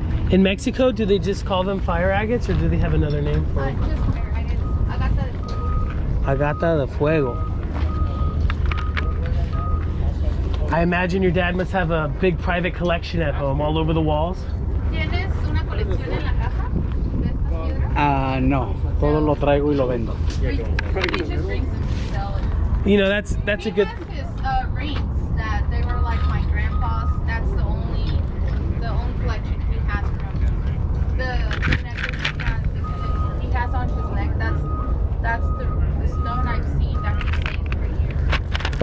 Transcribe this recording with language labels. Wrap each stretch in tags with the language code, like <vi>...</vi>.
<en>In Mexico, do they just call them fire agates or do they have another name for them? Just fire agates.</en> <es>Agate de Fuego. Agate de Fuego.</es> <en>I imagine your dad must have a big private collection at home all over the walls.</en> <es>¿Tienes una colección en la casa de estas piedras? No, todo lo traigo y lo vendo.</es> <en>He just brings them to sell it. You know, that's a good... He has his rings that they were like my grandpa's. That's the only collection he has from them. The necklace he has on his neck. That's the stone I've seen that he stays for years.</en>